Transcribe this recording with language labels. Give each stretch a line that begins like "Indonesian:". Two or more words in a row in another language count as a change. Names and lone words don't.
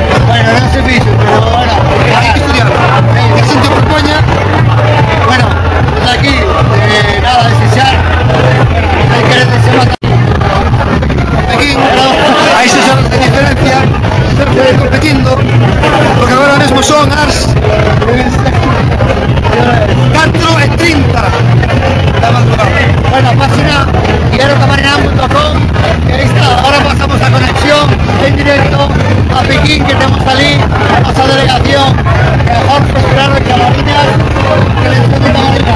Galician: Bueno, non se fixo, pero bueno, hai que estudiar. Que a xente o propoña, bueno, desde aquí, nada, desexar, hai que desexar aquí, hai 6 horas de diferencia, competindo, porque agora mesmo son as 4:30 da madrugada.
Spanish: Bueno, página quiero-camariñas.com, y ahí está, ahora pasamos a conexión en directo a Pekín, que tenemos allí a nuestra delegación, mejor prosperar en Camariñas, que les